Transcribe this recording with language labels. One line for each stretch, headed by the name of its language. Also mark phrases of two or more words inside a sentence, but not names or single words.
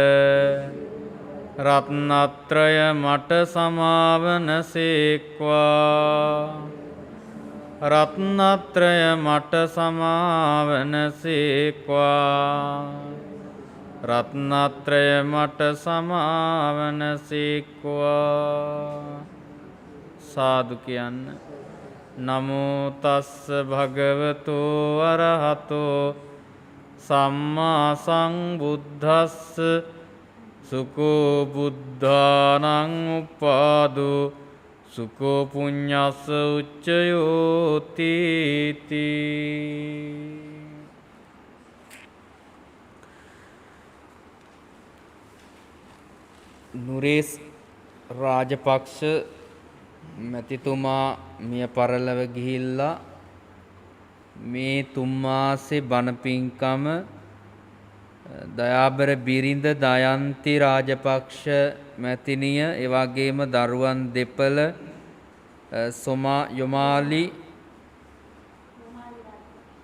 Sinhala: රත්නත්‍රය මට සමාවන සේක්වා රත්නත්‍රය මට සමාවන සේක්වා රත්නත්‍රය මට සමාවන සේක්වා සාදු කියන්න
Pali: නමෝ තස්ස භගවතෝ අරහතෝ සම්මා සම්බුද්දස්ස සුකෝ බුද්ධානං උපාදෝ සුකෝ පුඤ්ඤස්ස උච්චයෝති
Sinhala: නුරේස් රාජපක්ෂ මැතිතුමා මිය පරලොව ගිහිල්ලා මේ 3 මාසේ බණ පින්කම දයාබර බිරිඳ දයන්ති රාජපක්ෂ මැතිණිය එවැගේම දරුවන් දෙපළ යොමාලි